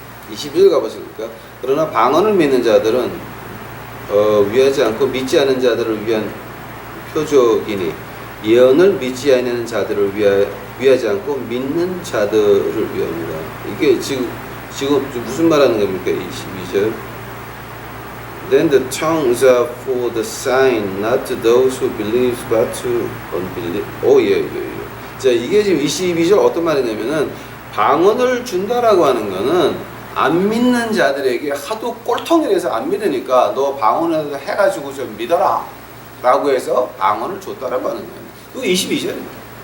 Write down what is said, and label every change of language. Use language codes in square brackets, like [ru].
[ko] 22절 가보십니까? 그러나 방언을 믿는 자들은 위하지 않고 믿지 않은 자들을 위한 표적이니 예언을 믿지 않는 자들을 위하지 않고 믿는 자들을 위함이다. 이게 지금 무슨 말하는 겁니까? 22절. [en] Then the tongues are for the sign, not to those who believe, but to unbelieve. [ko] 예. 자, 이게 지금 22절 어떤 말이냐면은 방언을 준다라고 하는 거는 안 믿는 자들에게 하도 꼴통이라서 안 믿으니까 너 방언을 해가지고 좀 믿어라 라고 해서 방언을 줬다라고 하는 거예요. 그거 22절입니다.